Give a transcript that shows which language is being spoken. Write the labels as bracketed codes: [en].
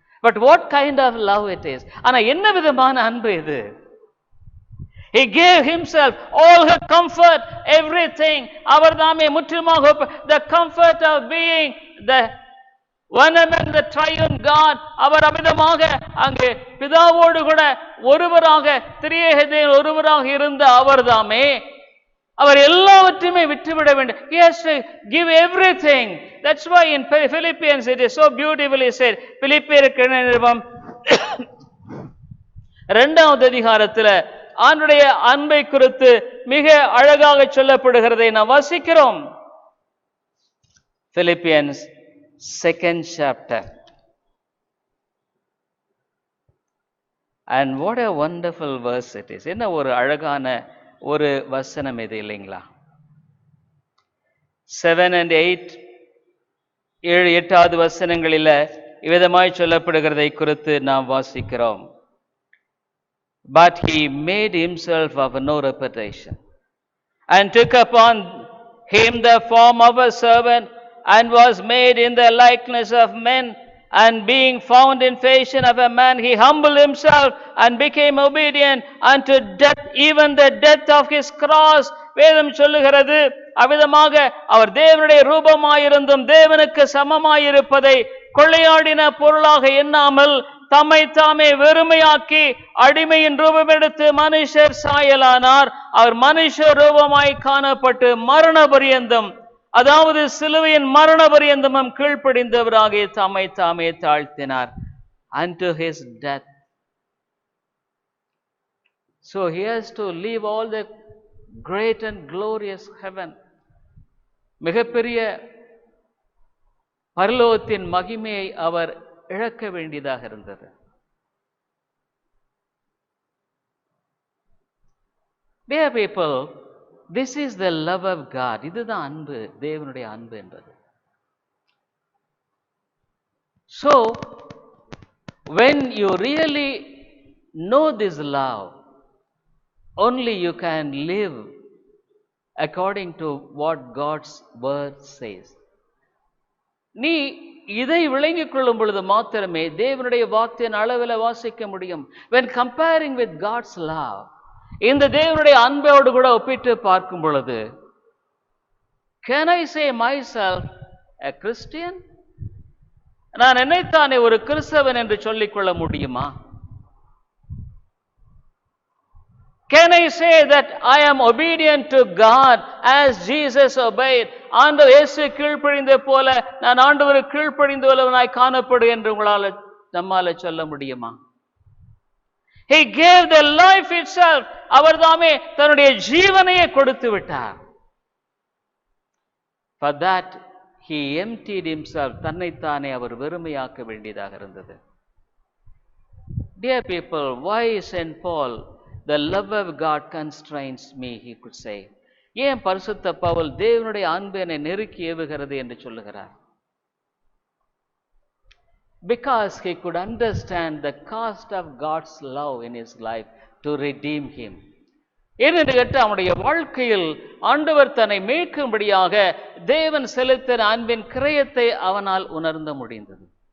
[en] But what kind of love it is? [ta] ஆனா என்ன விதமான அன்பு இது? [en] He gave himself, all her comfort, everything. [ta] அவர் தாமே முற்றிலுமாக [en] the comfort of being the one among the triune God. [ta] அவர் அமிதமாக அங்கே பிதாவோடு கூட ஒருவராக, திரியேக தேவன் ஒருவராக இருந்த அவர் தாமே அவர் எல்லாவற்றையுமே விட்டுவிட வேண்டும். [en] He has to give everything. That's why in Philippians it is so beautifully said. [ta] பிலிப்பியருக்கு நிருபம் 2வது அதிகாரத்தில் ஆண்டுடைய அன்பை குறித்து மிக அழகாக சொல்லப்படுகிறதை நாம் வாசிக்கிறோம். [en] Philippians 2nd chapter. And what a wonderful verse it is. [ta] என்ன ஒரு அழகான ஒரு வசனம் இது இல்லைங்களா? 7 and 8, 7-8வது வசனங்களில் இவ்விதமாய் சொல்லப்படுகிறதை குறித்து நாம் வாசிக்கிறோம். [en] But he made himself of no reputation and took upon him the form of a servant and was made in the likeness of men, and being found in fashion of a man, he humbled himself and became obedient unto death, even the death of his cross. [ta] வேதம் சொல்லுகிறது, அவ்விதமாக அவர் தேவனுடைய ரூபமாயிருந்தும் தேவனுக்கு சமமாயிருப்பதை கொள்ளையாடின பொருளாக எண்ணாமல் தம்மை தாமே வெறுமையாக்கி அடிமையின் ரூபம் எடுத்து மனுஷர் சாயலானார். அவர் மனுஷ ரூபமாய் காணப்பட்டு மரண பரியந்தம், அதாவது சிலுவையின் மரண பரியந்தமும் கீழ்ப்படிந்தவராக தம்மை தாமே தாழ்த்தினார். [en] unto his death. So he has to leave all the great and glorious heaven, [ta] மிகப்பெரிய பரலோகத்தின் மகிமையை அவர் இழக்க வேண்டியதாக இருந்தது. [en] Dear people, this is the love of God. [ta] இதுதான் அன்பு, தேவனுடைய அன்பு என்பது. [en] So when you really know this love, only you can live according to what God's word says. [ta] நீ இதை விளங்கிக் கொள்ளும் பொழுது மாத்திரமே தேவனுடைய வார்த்தையின் அளவில் வாசிக்க முடியும். [en] When comparing with God's love, [ta] இந்த தேவனுடைய அன்போடு கூட ஒப்பிட்டு பார்க்கும் பொழுது, [en] can I say myself a Christian? [ta] நான் என்னைத்தானே ஒரு கிறிஸ்தவன் என்று சொல்லிக் கொள்ள முடியுமா? [en] Can I say that I am obedient to God as Jesus obeyed? [ta] ஆண்டவர் இயேசு கீழ்ப்படிந்தது போல நான் ஆண்டவருக்கு கீழ்ப்படிந்தவனாய் காணப்படுவேன் என்று நம்மால சொல்ல முடியுமா? [en] He gave the life itself. [ta] அவர் தாமே தன்னுடைய ஜீவனையே கொடுத்து விட்டார். [en] For that he emptied himself. [ta] தன்னைத்தானே அவர் வெறுமையாக்க வேண்டியதாக இருந்தது. [en] Dear people, why St. Paul, the love of God constrains me, he could say. [ta] ஏன் பரிசுத்த பவுல் தேவனுடைய அன்பு என்னை நெருக்கி ஏவுகிறது என்று சொல்லுகிறார்? [en] Because he could understand the cost of God's love in his life to redeem him. [ta] ஏனென்று கேட்டு அவனுடைய வாழ்க்கையில் ஆண்டவர் தன்னை மீட்கும்படியாக தேவன் செலுத்தின அன்பின் கிரயத்தை அவனால் உணர்ந்த முடிந்தது.